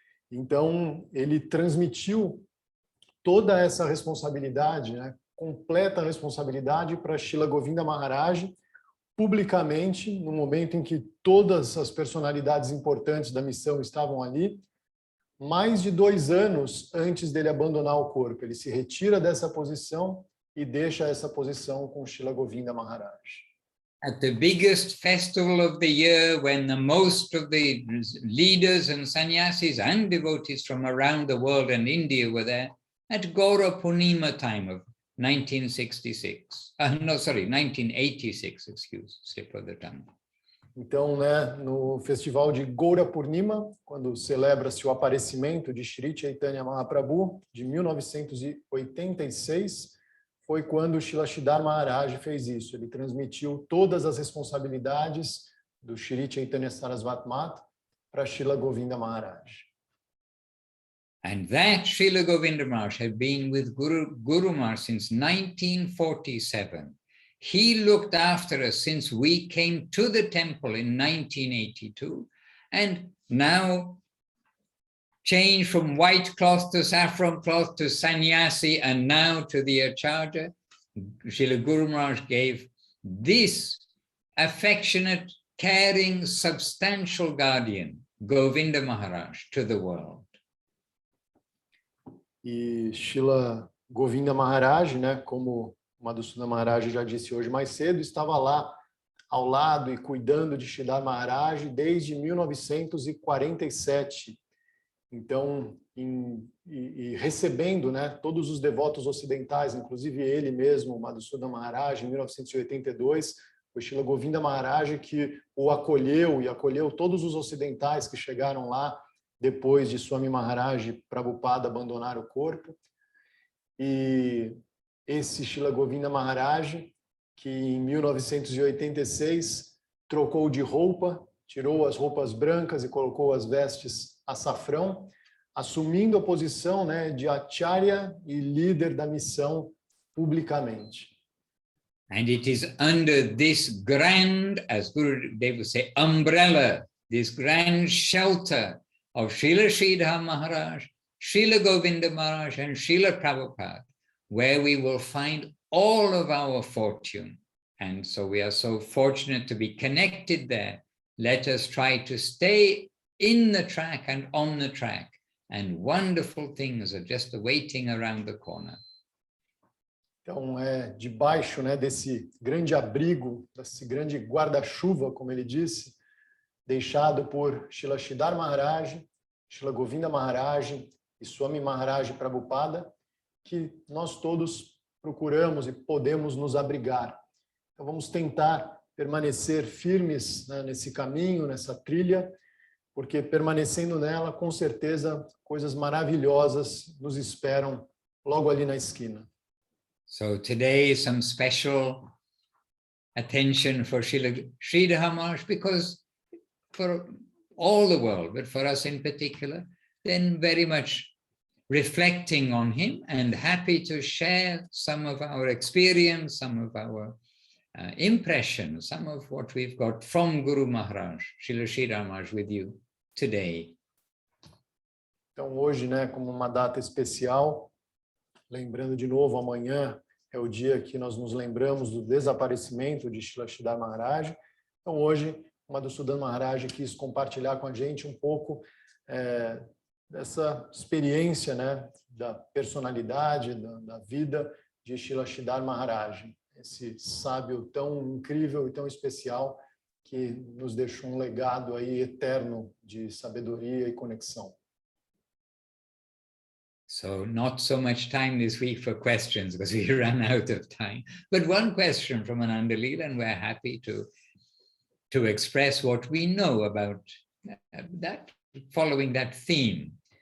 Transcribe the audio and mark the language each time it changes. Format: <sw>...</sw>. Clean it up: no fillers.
<pt>Então, ele transmitiu toda essa responsabilidade, né, completa responsabilidade para Srila Govinda Maharaj, publicamente, no momento em que todas as personalidades importantes da missão estavam ali, mais de 2 anos antes dele abandonar o corpo. Ele se retira dessa posição e deixa essa posição com Srila Govinda Maharaj.</pt> <en>At the biggest festival of the year, when the most of the leaders and sannyasis and devotees from around the world and India were there, at Gaura Purnima time of 1966. 1986, slip of the tongue.</en> <pt>Então, né, no festival de Gaura Purnima, quando celebra-se o aparecimento de Shri Chaitanya Mahaprabhu, de 1986, foi quando Srila Sridhar Maharaj fez isso. Ele transmitiu todas as responsabilidades do Shri Chaitanya Saraswati Math para Srila Govinda Maharaj.</pt> <en>And that Srila Govinda Maharaj had been with Guru Maharaj since 1947. He looked after us since we came to the temple in 1982, and now changed from white cloth to saffron cloth to sannyasi, and now to the Acharya. Srila Guru Maharaj gave this affectionate, caring, substantial guardian, Govinda Maharaj, to the world.</en> <pt>E Srila Govinda Maharaj, né, como Madhusudana Maharaj já disse hoje mais cedo, estava lá ao lado e cuidando de Sridhar Maharaj desde 1947. Então, recebendo, né, todos os devotos ocidentais, inclusive ele mesmo, Madhusudana Maharaj, em 1982, foi Srila Govinda Maharaj que o acolheu e acolheu todos os ocidentais que chegaram lá depois de Swami Maharaj Prabhupada abandonar o corpo. E esse Srila Govinda Maharaj, que em 1986 trocou de roupa, tirou as roupas brancas e colocou as vestes açafrão, assumindo a posição, né, de acharya e líder da missão publicamente.</pt> <en>And it is under this grand, as Guru Dev would say, umbrella, this grand shelter of Srila Sridhar Maharaj, Srila Govinda Maharaj, and Srila Prabhupada, where we will find all of our fortune. And so we are so fortunate to be connected there. Let us try to stay in the track and on the track, and wonderful things are just waiting around the corner.</en> <pt>Então, debaixo, né, desse grande abrigo, desse grande guarda-chuva, como ele disse, deixado por Srila Sridhar Maharaj, Srila Govinda Maharaj e Swami Maharaj Prabhupada, que nós todos procuramos e podemos nos abrigar. Então, vamos tentar permanecer firmes, né, nesse caminho, nessa trilha, porque permanecendo nela, com certeza, coisas maravilhosas nos esperam logo ali na esquina.</pt> <en>So today, some special attention for Srila Sridhar Maharaj, because for all the world, but for us in particular, then very much reflecting on him and happy to share some of our experience, some of our impressions, some of what we've got from Guru Maharaj, Srila Sridhar Maharaj, with you today.</en> <pt>Então hoje, né, como uma data especial, lembrando de novo, amanhã é o dia que nós nos lembramos do desaparecimento de Srila Sridhar Maharaj. Então hoje, o Madhusudan Maharaj quis compartilhar com a gente um pouco dessa experiência, né, da personalidade, da vida de Srila Sridhar Maharaj, esse sábio tão incrível e tão especial que nos deixou um legado aí eterno de sabedoria e conexão.</pt> <en>So not so much time this week for questions because we run out of time, but one question from Ananda Leela, and we're happy to express what we know about that, following that theme.</en>